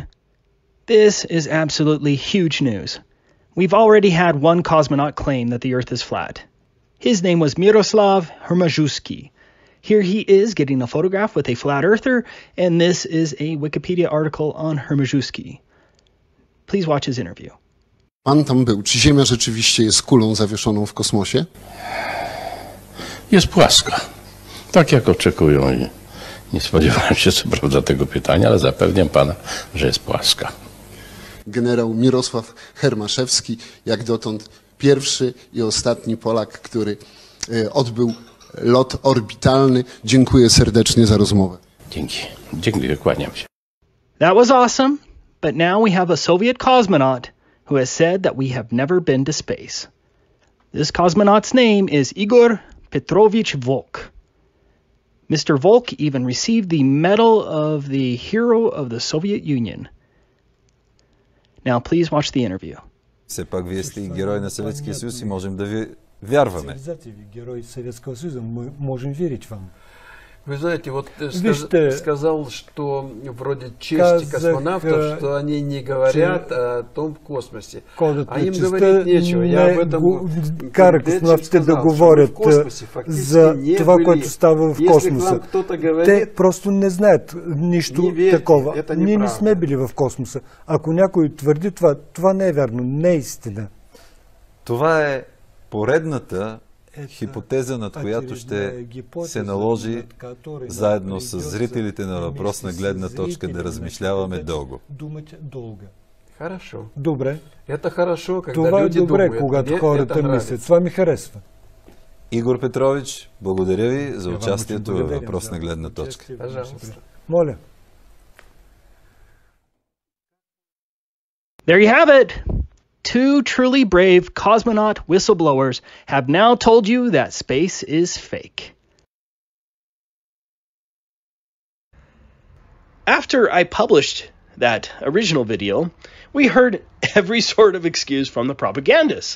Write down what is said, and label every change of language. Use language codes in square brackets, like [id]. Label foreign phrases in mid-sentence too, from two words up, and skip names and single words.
[en] This is absolutely huge news. We've already had one cosmonaut claim that the Earth is flat. His name was Miroslav Hermaszewski. Here he is getting a photograph with a flat earther, and this is a Wikipedia article on Hermaszewski. Please watch his interview. [pl] Pan tam był. Czy Ziemia rzeczywiście jest kulą zawieszoną w kosmosie? Jest płaska. Tak jak oczekują i nie spodziewałem się co prawda tego pytania, ale zapewniam pana, że jest płaska. Generał Mirosław Hermaszewski, jak dotąd pierwszy i ostatni Polak, który odbył lot orbitalny. Dziękuję serdecznie za rozmowę. Dzięki. Dziękuję, kłaniam się. [en] That was awesome, but now we have a Soviet cosmonaut who has said that we have never been to space. This cosmonaut's name is Igor Petrovich Volk. Mr. Volk even received the Medal of the Hero of the Soviet Union. Now please watch the interview. [bg] Все пак вие сте и герой на Съветския съюз и можем да ви вярваме. [ru] Герой Советского Союза, мы можем верить вам. Вы знаете, вот [bg] Вижте, [ru] сказал, что вроде честь космонавтов, что они не говорят о том в космосе. А им говорить нечего. Я об этом [bg] кара космонавтите да говорят за това, което става в космоса. Те просто не знаят нищо такова. Ние не сме били в космоса. Ако някой твърди това, това не е вярно, не е истина. Това е поредната хипотеза, над която ще се наложи заедно с зрителите на въпросна гледна точка да размишляваме дълго. [ru] Хорошо. [bg] Добре. [ru] Это хорошо, когда [bg] това [ru] люди [bg] е добре, [ru] думают. [bg] когато хората мислят. Това ми харесва. Игор Петрович, благодаря ви за участието във въпросна гледна точка. Моля. [en] There you have it. Two truly brave cosmonaut whistleblowers have now told you that space is fake. After I published that original video, we heard every sort of excuse from the propagandists.